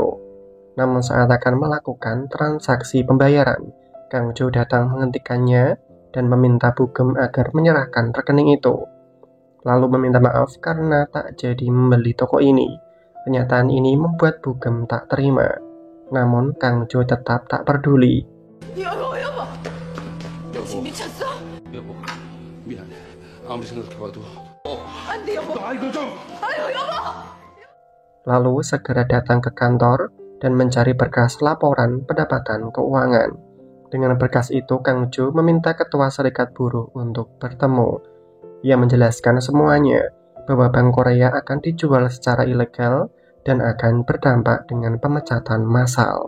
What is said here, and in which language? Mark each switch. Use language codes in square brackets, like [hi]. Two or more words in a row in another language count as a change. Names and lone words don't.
[id] Namun saat akan melakukan transaksi pembayaran, Kang Jo datang menghentikannya dan meminta Bugem agar menyerahkan rekening itu. Lalu meminta maaf karena tak jadi membeli toko ini. Kenyataan ini membuat Bugem tak terima. Namun Kang Jo tetap tak peduli. [ko] 여보, 지금 미쳤어? 여보, 미안해. 아무리 생각해봐도. 안 돼, 여보. 아이고 좀. 아이고, 여보. [id] Lalu segera datang ke kantor dan mencari berkas laporan pendapatan keuangan. Dengan berkas itu, Kang Jo meminta ketua serikat buruh untuk bertemu. Ia menjelaskan semuanya, bahwa Bank Korea akan dijual secara ilegal dan akan berdampak dengan pemecatan massal.